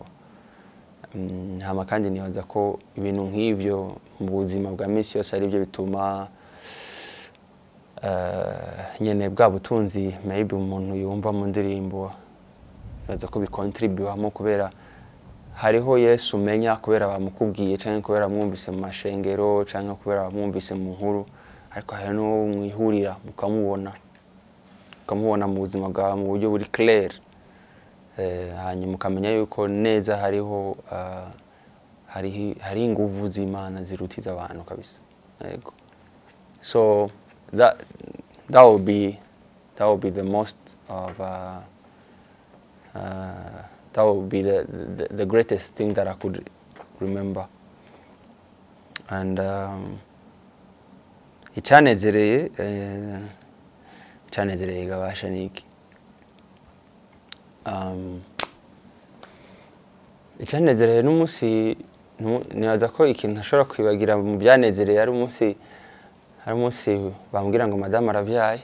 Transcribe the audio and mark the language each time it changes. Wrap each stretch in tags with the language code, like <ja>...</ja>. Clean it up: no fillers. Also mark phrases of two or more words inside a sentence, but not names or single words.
<rn>Hama kandi nibaza ko ibintu nk'ivyo mu buzima bwa misi yose ari byo bituma nyene bwa butunzi maybe umuntu yumva mu ndirimbo, nibaza ko bikontribuamo kubera hariho Yesu umenya kubera bamukubwiye, canke kubera mwumvise mu mashengero, canke kubera mwumvise mu nkuru, ariko hari no mwihurira mukamubona mu buzima bwawe mu buryo buri clair. Hanyuma ukamenya yuko neza hariho hari inguvu z'Imana zirutiza abantu kabisa. Yego.</rn> <en>So that would be the most of that would be the greatest thing that I could remember.</en> <rn>And icyanezereye gabasha niki. Icyanezereye n'umunsi, nibaza ko ikintu ntashobora kwibagira mu byanezereye ari umunsi bambwira ngo madame aravyaye.</rn>